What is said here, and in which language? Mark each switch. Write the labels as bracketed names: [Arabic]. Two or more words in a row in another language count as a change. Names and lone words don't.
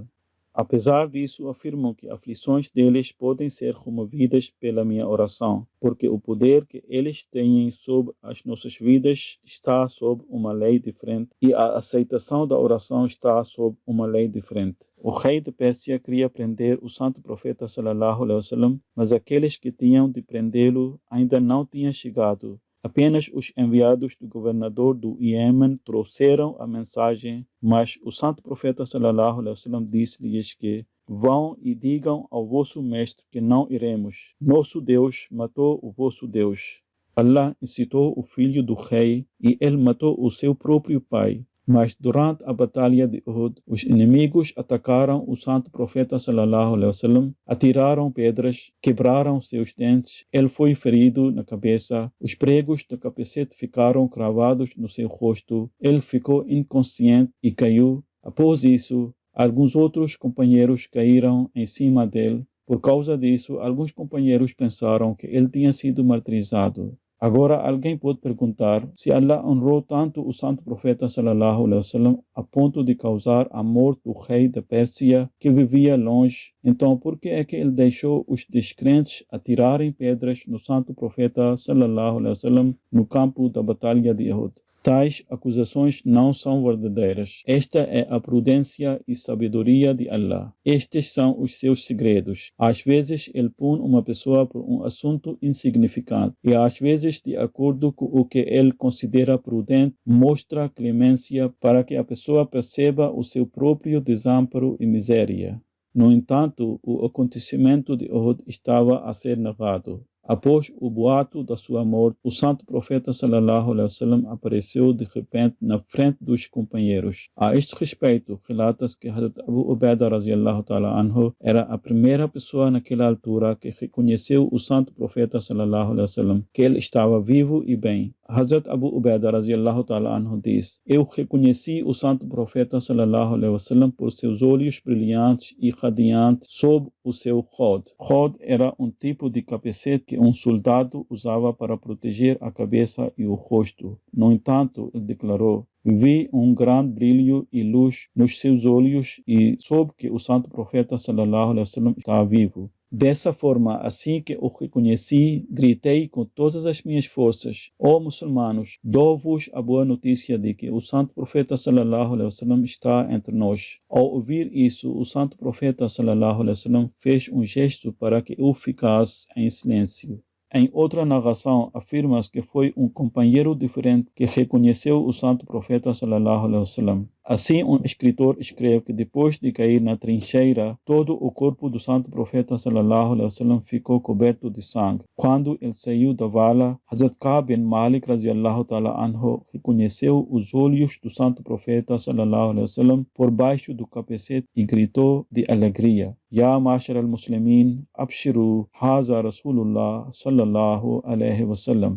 [Portuguese] Apesar disso, afirmam que aflições deles podem ser removidas pela minha oração, porque o poder que eles têm sobre as nossas vidas está sob uma lei diferente e a aceitação da oração está sob uma lei diferente. O rei de Pérsia queria prender o Santo Profeta [Arabic] صلى الله عليه وسلم, [Portuguese] mas aqueles que tinham de prendê-lo ainda não tinham chegado. Apenas os enviados do governador do Iêmen trouxeram a mensagem, mas o Santo Profeta [Arabic] صلى الله عليه وسلم [Portuguese] disse-lhes que vão e digam ao vosso mestre que não iremos. Nosso Deus matou o vosso Deus. Allah incitou o filho do rei e ele matou o seu próprio pai. Mas durante a batalha de Uhud, os inimigos atacaram o Santo Profeta [Arabic] صلى الله عليه وسلم, [Portuguese] atiraram pedras, quebraram seus dentes, ele foi ferido na cabeça, os pregos do capacete ficaram cravados no seu rosto, ele ficou inconsciente e caiu. Após isso, alguns outros companheiros caíram em cima dele. Por causa disso, alguns companheiros pensaram que ele tinha sido martirizado. Agora alguém pode perguntar se Allah honrou tanto o Santo Profeta [Arabic] صلى الله عليه وسلم [Portuguese] a ponto de causar a morte do rei da Pérsia que vivia longe. Então por que é que ele deixou os descrentes atirarem pedras no Santo Profeta [Arabic] صلى الله عليه وسلم [Portuguese] no campo da batalha de Uhud? Tais acusações não são verdadeiras. Esta é a prudência e sabedoria de Allah. Estes são os seus segredos. Às vezes ele põe uma pessoa por um assunto insignificante e às vezes, de acordo com o que ele considera prudente, mostra clemência para que a pessoa perceba o seu próprio desamparo e miséria. No entanto, o acontecimento de Uhud estava a ser narrado. Após o boato da sua morte, o Santo Profeta [Arabic] صلى الله عليه وسلم [Portuguese] apareceu de repente na frente dos companheiros. A este respeito, relata-se que Hazrat Abu Ubaida [Arabic] رضي الله تعالى عنه [Portuguese] era a primeira pessoa naquela altura que reconheceu o Santo Profeta [Arabic] صلى الله عليه وسلم, [Portuguese] que ele estava vivo e bem. Hazrat Abu Ubaida [Arabic] رضي الله تعالى عنه [Portuguese] diz: eu reconheci o Santo Profeta [Arabic] صلى الله عليه وسلم [Portuguese] por seus olhos brilhantes e radiantes sob o seu khod. Khod era um tipo de capacete que um soldado usava para proteger a cabeça e o rosto. No entanto, ele declarou: vi um grande brilho e luz nos seus olhos e soube que o Santo Profeta [Arabic] صلى الله عليه وسلم [Portuguese] estava vivo. Dessa forma, assim que o reconheci, gritei com todas as minhas forças: ó muçulmanos, dou-vos a boa notícia de que o santo profeta [Arabic] صلى الله عليه وسلم [Portuguese] está entre nós. Ao ouvir isso, o santo profeta [Arabic] صلى الله عليه وسلم [Portuguese] fez um gesto para que eu ficasse em silêncio. Em outra narração, afirma-se que foi um companheiro diferente que reconheceu o santo profeta [Arabic] صلى الله عليه وسلم. [Portuguese] Assim, um escritor escreve que depois de cair na trincheira, todo o corpo do santo profeta [Arabic] صلى الله عليه وسلم [Portuguese] ficou coberto de sangue. Quando ele saiu da vala, Hazrat Ka'b bin Malik [Arabic] رضي الله تعالى عنه [Portuguese] reconheceu os olhos do santo profeta [Arabic] صلى الله عليه وسلم [Portuguese] por baixo do capacete e gritou de alegria: [Arabic] يا معشر المسلمين، أبشروا، هذا رسول الله صلى الله عليه وسلم.